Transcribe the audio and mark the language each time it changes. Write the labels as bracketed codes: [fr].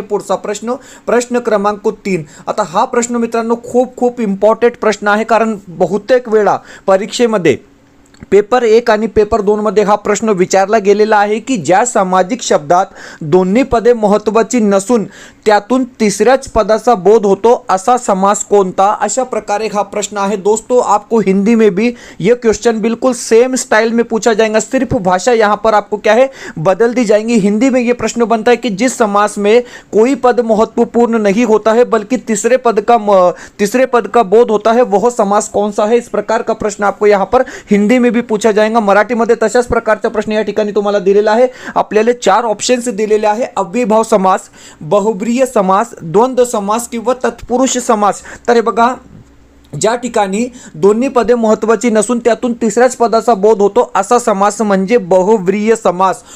[mr] पुढचा प्रश्न, प्रश्न क्रमांक 3। आता हा प्रश्न मित्रांनो खूप इम्पॉर्टंट प्रश्न आहे, कारण बहुतेक वेळा परीक्षेमध्ये पेपर 1 आणि पेपर 2 मध्ये हा प्रश्न विचारला गेलेला आहे की ज्या सामाजिक शब्दात दोन्ही पदे महत्त्वाची नसून त्यातून तिसऱ्याच पदाचा बोध होतो असा समास कोणता, अशा प्रकारे हा प्रश्न आहे। [hi] दोस्तों आपको हिंदी में भी ये क्वेश्चन बिल्कुल सेम स्टाइल में पूछा जाएगा, सिर्फ भाषा यहाँ पर आपको क्या है बदल दी जाएंगी। हिंदी में ये प्रश्न बनता है कि जिस समास में कोई पद महत्वपूर्ण नहीं होता है बल्कि तीसरे पद का बोध होता है वह समास कौन सा है। इस प्रकार का प्रश्न आपको यहाँ पर हिंदी में भी पूछा जाएगा। [mr] मराठीमध्ये तशाच प्रकारचा प्रश्न या ठिकाणी तुम्हाला दिलेला आहे। आपल्याला 4 ऑप्शन्स दिलेले आहे, अव्ययभाव समास, बहुब्रीहि समास, द्वंद्व समास किंवा तत्पुरुष समास। तर हे बघा, ज्या ठिकाणी दोन्ही पदे महत्त्वाची नसून त्यातून तिसऱ्याच पदाचा बोध होतो असा समास म्हणजे बहुब्रीहि समास।